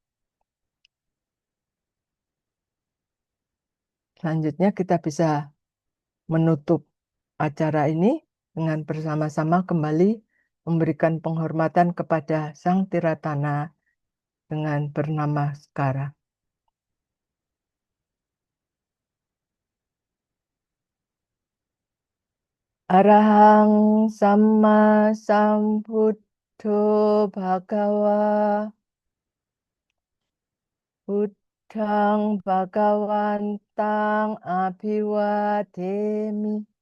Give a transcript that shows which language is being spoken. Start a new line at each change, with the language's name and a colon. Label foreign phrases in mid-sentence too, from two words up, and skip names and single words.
Indonesian: Selanjutnya kita bisa menutup acara ini dengan bersama-sama kembali memberikan penghormatan kepada Sang Tiratana dengan bernama Skara.
Pali: Arahang Samma Sambuddho Bhagawa Buddhang Bhagawantang Abhiwademi